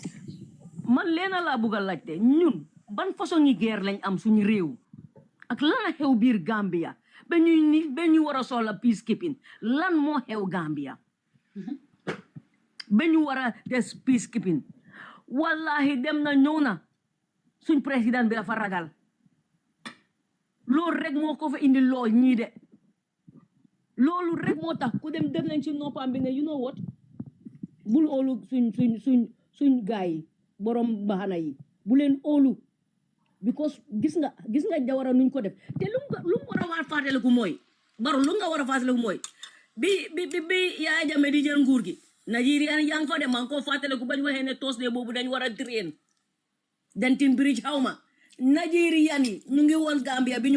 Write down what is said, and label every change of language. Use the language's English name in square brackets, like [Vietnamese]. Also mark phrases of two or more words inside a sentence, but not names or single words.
[Wolof] man leena laa bugg a laajte ñun ban façon yi guerre lañ am suñu réew ak lan la xew biir Gambia ba ñu war a soxla peacekeeping lan moo xew Gambia ba ñu war a des peacekeeping wallahi dem na ñëw na suñ président bi dafa ragal loolu rek moo ko fa indi lool ñii de loolu rek moo tax ku dem def nañ ci noppam bi ne [English] you know what [Wolof] bul óolu suñ gaay yi borom baxana yi bu leen óolu because gis nga Jawara nuñ ko def te lu mu war a fàttaliku mooy baro lu nga war a fàttaliku mooy bi Yahya Jammeh di jël nguur gi Nigeria yaa ngi fa dem maa ngi ko fàttaliku bañ waxee ne Thursday boobu dañ war a train Denton Bridge xawma Nigerian yi ñu ngi woon Gambia bi ñoo